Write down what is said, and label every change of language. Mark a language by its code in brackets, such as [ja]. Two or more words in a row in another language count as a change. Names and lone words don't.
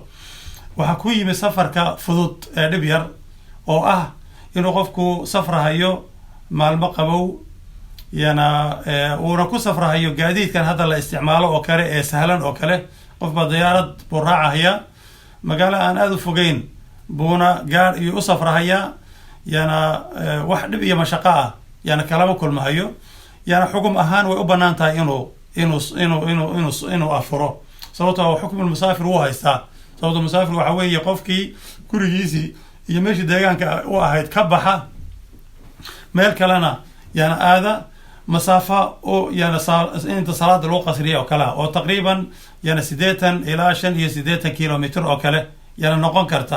[so] waxaa ku yimi safarka fudud ee dhib yar oo ah inuu qofku safrahayo maalmo qabow, yana uuna ku safrahayo gaadiidkan hadda la isticmaalo oo kale ee sahlan oo kale. qofbaa diyaarad buu raacahayaa, magaalo aan aada u fogeyn buuna gaar iyo u safrahayaa, yana wax dhib iyo mashaqo ah yana kalama kulmahayo. yana xukum ahaan way u bannaan tahay inuu afuro, sababtoo xukmulmusaafir wuu haystaa. sababto musaafir waxaa weeye qofkii gurigiisii iyo meeshii deegaanka u ahayd ka baxa, meel kalena yana aada masaafa oo yana inta salaada lagu qasriya oo kale ah, oo taqriiban yana 80 ilaa 85 kilomitr oo kale yana noqon karta.